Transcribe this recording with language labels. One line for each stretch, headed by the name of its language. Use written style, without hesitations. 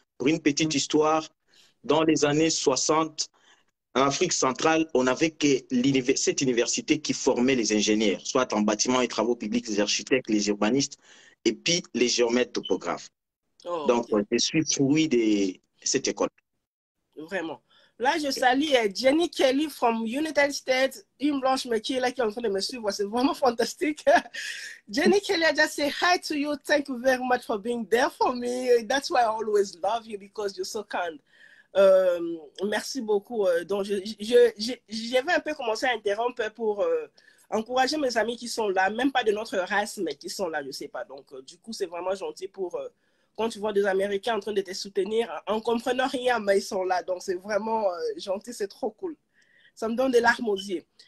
French: Pour une petite histoire, dans les années 60, en Afrique centrale, on n'avait que cette université qui formait les ingénieurs, soit en bâtiment et travaux publics, les architectes, les urbanistes, et puis les géomètres topographes. Oh, Donc, ok, je suis fruit de cette école. vraiment. Là, je salue Jenny Kelly
English: from United States,
French: une blanche mais qui est là, qui est en train de me suivre. C'est vraiment fantastique.
English: Jenny Kelly, I just say hi to you. Thank you very much for being there for me. That's why I always love you because you're so kind.
French: Merci beaucoup. Donc, j'avais un peu commencé à interrompre pour encourager mes amis qui sont là, même pas de notre race, mais qui sont là, je sais pas. Donc, du coup, c'est vraiment gentil pour quand tu vois des Américains en train de te soutenir, en comprenant rien, mais ils sont là. Donc, c'est vraiment gentil, c'est trop cool. Ça me donne des larmes aux yeux.